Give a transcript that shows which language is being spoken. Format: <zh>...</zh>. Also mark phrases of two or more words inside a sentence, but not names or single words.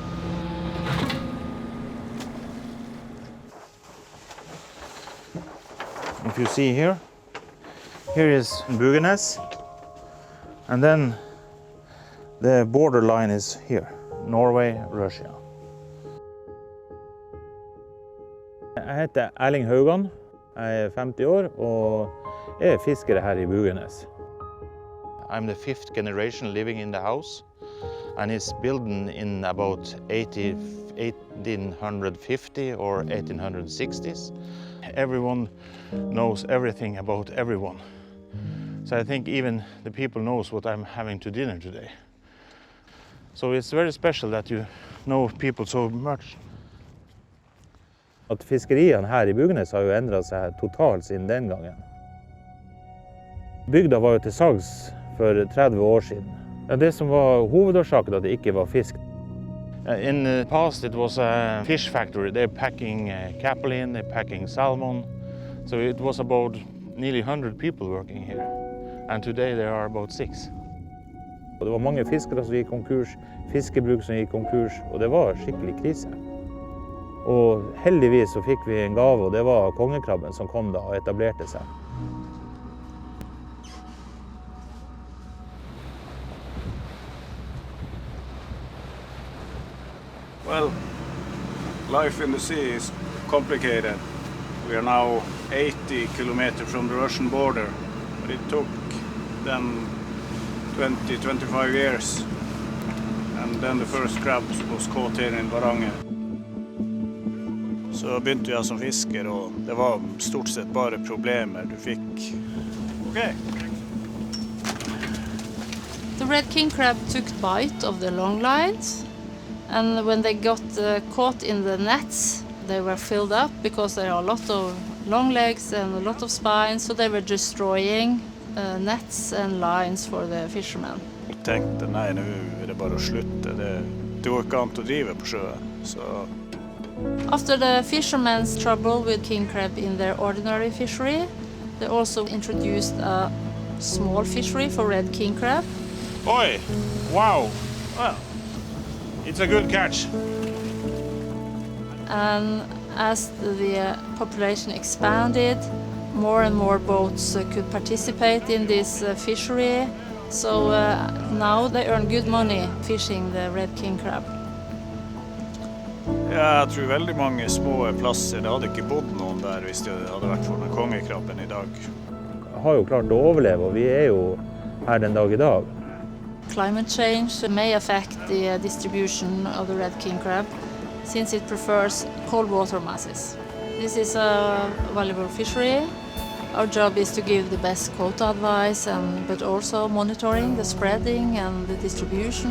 <en>If you see here is Bugenes, and then the borderline is here, Norway, Russia.</en> <no>Jeg heter Erling Haugan, jeg 50 år og er fisker her I Bugenes.</no> <en>I'm the 5th generation living in the house, and it's built in about 1850 or 1860s. Everyone knows everything about everyone. So I think even the people knows what I'm having to dinner today. So it's very special that you know people so much.</en> <no>At fiskeriene her I Bugenes har jo endret seg totalt siden den gangen. Bygda var jo til salgs for 30 år siden. Det som var hovedårsaken at det ikke var fisk.</no> <en>In the past it was a fish factory. They're packing capelin, they're packing salmon. So it was about nearly 100 people working here. And today there are about 6.</en> <no>Og det var mange fiskere som gikk konkurs, fiskebruk som gikk konkurs, og det var skikkelig krise. Og heldigvis så fikk vi en gave, og det var kongekrabben som kom da og etablerte seg.</no> <en>Well, life in the sea is complicated. We are now 80 kilometers from the Russian border, but it took them 20-25 years, and then the first crab was caught here in Varanger.</en> <no>Så begynte jeg som fisker, og det var stort sett bare problemer du fikk.</no> <en>Okay. The red king crab took bite of the long lines, and when they got caught in the nets, they were filled up because there are a lot of long legs and a lot of spines, so they were destroying nets and lines for the fishermen.</en> <no>Og tenkte, nei, nå er det bare å slutte. Det går ikke an å drive på sjøen. Så</no> <en>After the fishermen's trouble with king crab in their ordinary fishery, they also introduced a small fishery for red king crab. Oi! Wow! Well, it's a good catch. And as the population expanded, more and more boats could participate in this fishery. So now they earn good money fishing the red king crab.</en> <no>ja, jeg tror veldig mange små plasser, det hadde ikke bodd noen der hvis det hadde vært for den kongekrabben i dag. Har jo klart å overleve, og vi er jo her den dag i dag.</no> <en>Climate change may affect the distribution of the red king crab since it prefers cold water masses. This is a valuable fishery. Our job is to give the best quota advice, but also monitoring the spreading and the distribution.</en>